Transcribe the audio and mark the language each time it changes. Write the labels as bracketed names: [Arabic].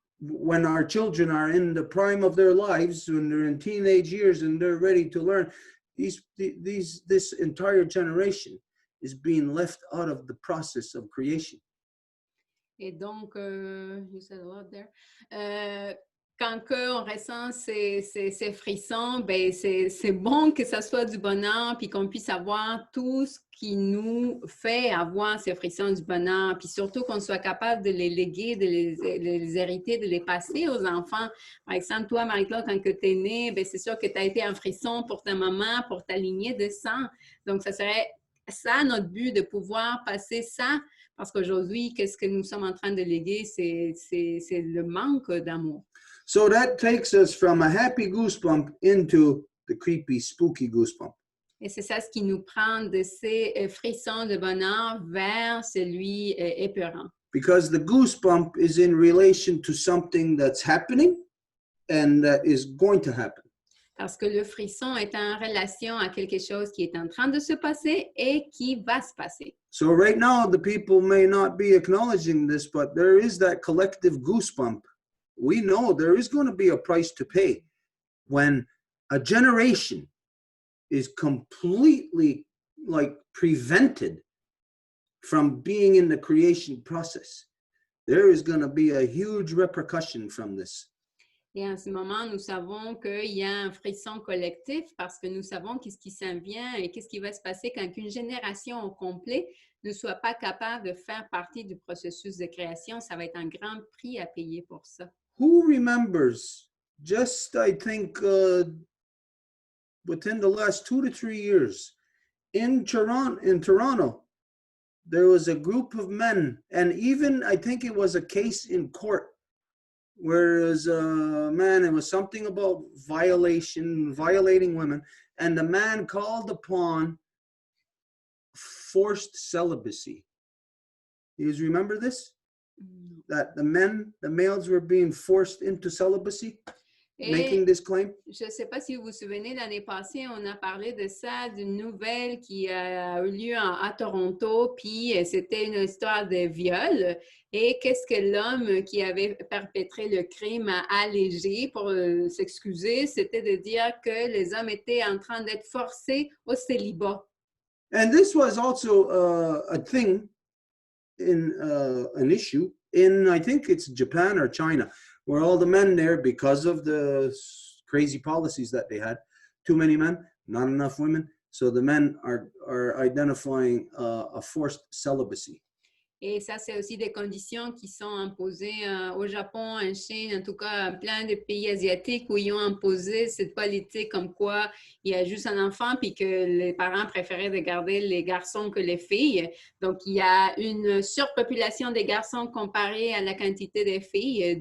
[English] when our children are in the prime of their lives, when they're in teenage years and they're ready to learn, this entire generation is being left out of the process of creation. [French] Et donc, [English] you said a lot there. [French] Quand on ressent ces frissons, ben c'est bon que ça soit du bonheur, puis qu'on puisse avoir tout ce qui nous fait avoir ces frissons du bonheur, puis surtout qu'on soit capable de les léguer, de les hériter, de les passer aux enfants. Par exemple, toi, Marie-Claude, quand tu es née, ben c'est sûr que tu as été un frisson pour ta maman, pour ta lignée de sang. Donc, ça serait ça notre but, de pouvoir passer ça, parce qu'aujourd'hui, qu'est-ce que nous sommes en train de léguer? C'est le manque d'amour. [English] So that takes us from a happy goosebump into the creepy, spooky goosebump. [French] Et c'est ça ce qui nous prend de ces frissons de bonheur vers celui épeurant. [English] Because the goosebump is in relation to something that's happening and that is going to happen. [French] Parce que le frisson est en relation à quelque chose qui est en train de se passer et qui va se passer. [English] So right now, the people may not be acknowledging this, but there is that collective goosebump. We know there is going to be a price to pay when a generation is completely like prevented from being in the creation process. There is going to be a huge repercussion from this. [French] Et en ce moment, nous savons qu'il y a un frisson collectif parce que nous savons qu'est-ce qui s'en vient et qu'est-ce qui va se passer quand une génération au complet ne soit pas capable de faire partie du processus de création. Ça va être un grand prix à payer pour ça. [English] Who remembers, just I think within the last 2 to 3 years, in Toronto, there was a group of men, and even I think it was a case in court, whereas man, it was something about violating women, and the man called upon forced celibacy. You guys remember this? That the males were being forced into celibacy, making this claim? [French] Je ne sais pas si vous vous souvenez, l'année passée, on a parlé de ça, d'une nouvelle qui a eu lieu à Toronto, puis c'était une histoire de viol. Et qu'est-ce que l'homme qui avait perpétré le crime a allégé pour s'excuser? C'était de dire que les hommes étaient en train d'être forcés au célibat. [English] And this was also a thing in an issue in, I think it's Japan or China, where all the men there, because of the crazy policies that they had, too many men, not enough women, so the men are identifying a forced celibacy. [French] Et ça, c'est aussi des conditions qui sont imposées au Japon, en Chine, en tout cas, plein de pays asiatiques où ils ont imposé cette politique comme quoi il y a juste un enfant puis que les parents préféraient de garder les garçons que les filles. Donc, il y a une surpopulation des garçons comparée à la quantité des filles.